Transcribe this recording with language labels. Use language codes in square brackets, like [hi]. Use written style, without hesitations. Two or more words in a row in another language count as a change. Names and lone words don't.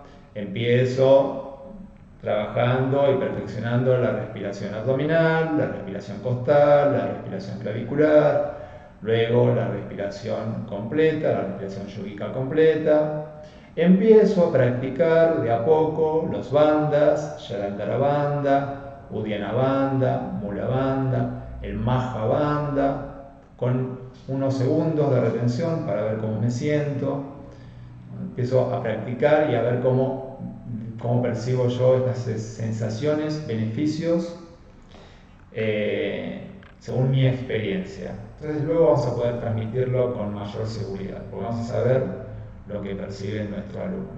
[es] Empiezo trabajando y perfeccionando la respiración abdominal, la respiración costal, la respiración clavicular, luego la respiración completa, la respiración yógica completa. Empiezo a practicar de a poco los bandhas, Jalandhara Bandha, Uddiyana Bandha, Mula Bandha, el Maha Bandha, con unos segundos de retención para ver cómo me siento. Empiezo a practicar y a ver cómo percibo yo estas sensaciones, beneficios, según mi experiencia. Entonces luego vamos a poder transmitirlo con mayor seguridad, porque vamos a saber lo que percibe nuestro alumno.